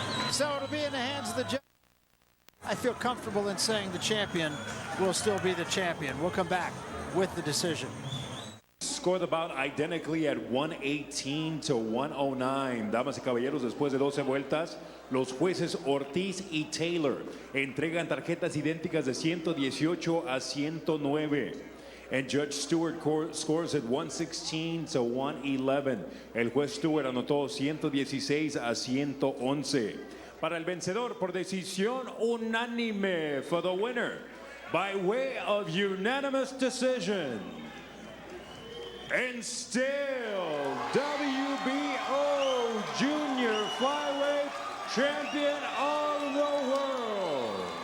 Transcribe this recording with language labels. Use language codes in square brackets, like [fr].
[en] So it'll be in the hands of the judge. I feel comfortable in saying the champion will still be the champion. We'll come back with the decision. Score the bout identically at 118 to 109. [es] Damas y caballeros, después de 12 vueltas, los jueces Ortiz y Taylor entregan tarjetas idénticas de 118 a 109. [en] And Judge Stewart scores at 116 to 111. [es] El juez Stewart anotó 116 a 111. Para el vencedor por decisión unánime, [en] for the winner by way of unanimous decision, and still WBO Junior Flyweight Champion of the World.